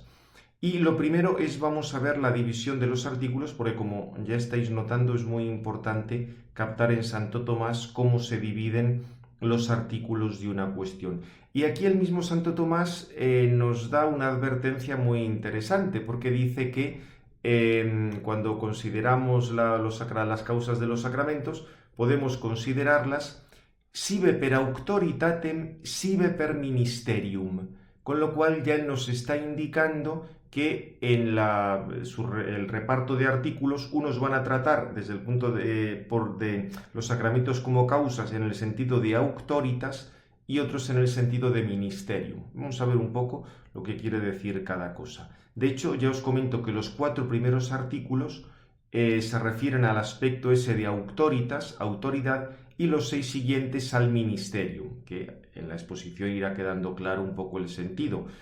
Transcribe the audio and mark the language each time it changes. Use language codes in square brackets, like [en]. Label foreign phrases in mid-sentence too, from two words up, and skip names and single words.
[es] Y lo primero es, vamos a ver la división de los artículos, porque como ya estáis notando es muy importante captar en Santo Tomás cómo se dividen los artículos de una cuestión. Y aquí el mismo Santo Tomás nos da una advertencia muy interesante, porque dice que cuando consideramos las causas de los sacramentos, podemos considerarlas [la] sive per auctoritatem, sive per ministerium, [es] con lo cual ya nos está indicando que en el reparto de artículos unos van a tratar desde el punto de los sacramentos como causas en el sentido de auctoritas y otros en el sentido de ministerium. Vamos a ver un poco lo que quiere decir cada cosa. De hecho, ya os comento que los 4 primeros artículos se refieren al aspecto ese de auctoritas, autoridad, y los 6 siguientes al ministerium, que en la exposición irá quedando claro un poco el sentido.